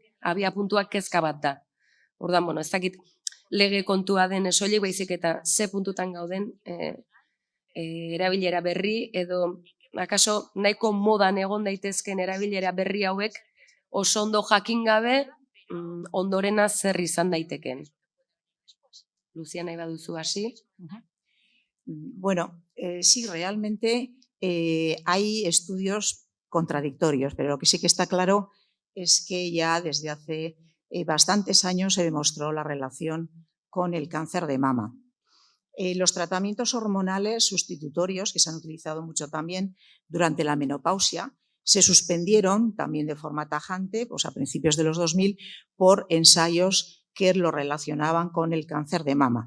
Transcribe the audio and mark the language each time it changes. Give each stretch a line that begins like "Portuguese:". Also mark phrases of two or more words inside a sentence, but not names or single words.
Basque: Abia puntuak kezka bat da. Orduan, bueno, ez dakit lege kontua den soilik baizik eta ze puntutan gauden erabilera berri edo akaso nahiko modan egon daitezken erabilera berri hauek oso ondo jakin gabe ondorena zer izan daiteken. Luzia, nahi baduzu hasi?
Spanish: Bueno, sí, realmente hay estudios contradictorios, pero lo que sí que está claro es que ya desde hace bastantes años se demostró la relación con el cáncer de mama. Los tratamientos hormonales sustitutorios, que se han utilizado mucho también durante la menopausia, se suspendieron también de forma tajante, pues a principios de los 2000, por ensayos que lo relacionaban con el cáncer de mama.